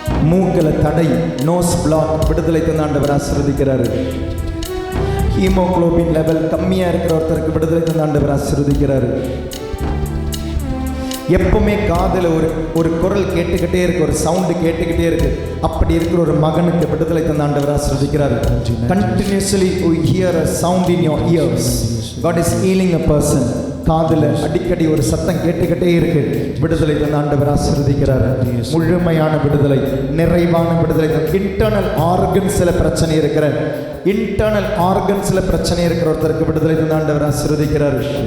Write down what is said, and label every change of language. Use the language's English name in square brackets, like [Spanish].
[Tamil] மூக்கல தடை, nose black விடுதலை தந்த ஆண்டவர் ஆசீர்வதிக்கிறார். ஹீமோகுளோபின் லெவல் கம்மியா இருக்கிற ஒருத்தருக்கு விடுதலை தந்த ஆண்டவர் ஆசீர்வதிக்கிறார். எப்பவுமே காதில் ஒரு குரல் கேட்டுக்கிட்டே இருக்கு, ஒரு சவுண்டு கேட்டுக்கிட்டே இருக்கு, அப்படி இருக்கிற ஒரு மகனுக்கு விடுதலை தந்த ஆண்டவர் ஆசீர்வதிக்கிறார். [English] Continuously we hear a sound in your ears. God is healing a person. [Tamil] காதில் அடிக்கடி ஒரு சத்தம் கேட்டுக்கிட்டே இருக்கு, விடுதலை தந்த ஆண்டவர் ஆசீர்வதிக்கிறார். முழுமையான விடுதலை, நிறைவான விடுதலை. இன்டர்னல் ஆர்கன்ஸ்ல பிரச்சனை இருக்கிற, இன்டர்னல் ஆர்கன்ஸ்ல பிரச்சனை இருக்கிற ஒருத்தருக்கு விடுதலை தந்த ஆண்டவர் ஆசீர்வதிக்கிறார்.